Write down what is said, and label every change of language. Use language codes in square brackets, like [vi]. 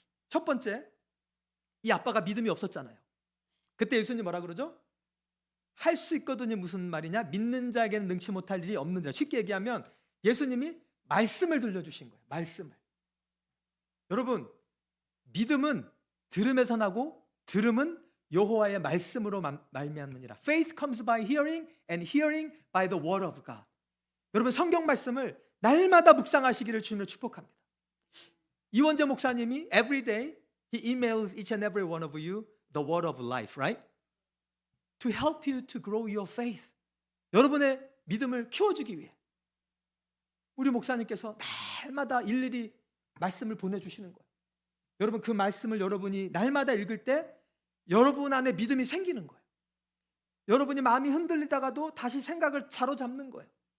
[ko] 첫 번째, 이 아빠가 믿음이 없었잖아요. 그때 예수님 뭐라 그러죠? 할 수 있거든요. 무슨 말이냐? 믿는 자에게는 능치 못할 일이 없는 자. 쉽게 얘기하면 예수님이 말씀을 들려주신 거예요. 말씀을. 여러분, 믿음은 들음에서 나고 들음은 여호와의 말씀으로 말미암느니라. [en] Faith comes by hearing and hearing by the word of God. [ko] 여러분, 성경 말씀을 날마다 묵상하시기를 주님을 축복합니다. [en] 이원재 목사님이 every day he emails each and every one of you the word of life, right? To help you to grow your faith. [ko] 여러분의 믿음을 키워주기 위해 우리 목사님께서 날마다 일일이 말씀을 보내주시는 거예요. 여러분, 그 말씀을 여러분이 날마다 읽을 때 여러분 안에 믿음이 생기는 거예요. 여러분이 마음이 흔들리다가도 다시 생각을 사로잡는 거예요.